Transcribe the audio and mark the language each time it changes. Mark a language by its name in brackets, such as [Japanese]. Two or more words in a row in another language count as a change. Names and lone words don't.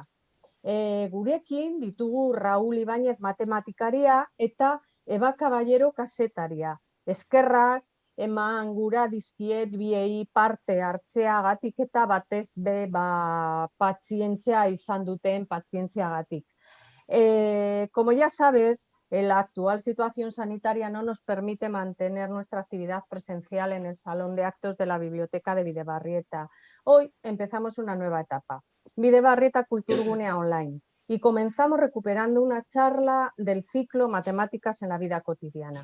[Basque] Gurekin ditugu Raúl Ibáñez matematikaria eta Eba Caballero kazetaria. Eskerrak eman gura dizkiet biei parte hartzeagatik eta batez be pazientzia izan duten pazientziagatik. [Spanish] Como ya sabes, la actual situación sanitaria no nos permite mantener nuestra actividad presencial en el salón de actos de la biblioteca de Bidebarrieta. Hoy empezamos una nueva etapa, Bidebarrieta Kulturgunea Online, y comenzamos recuperando una charla del ciclo Matemáticas en la vida cotidiana.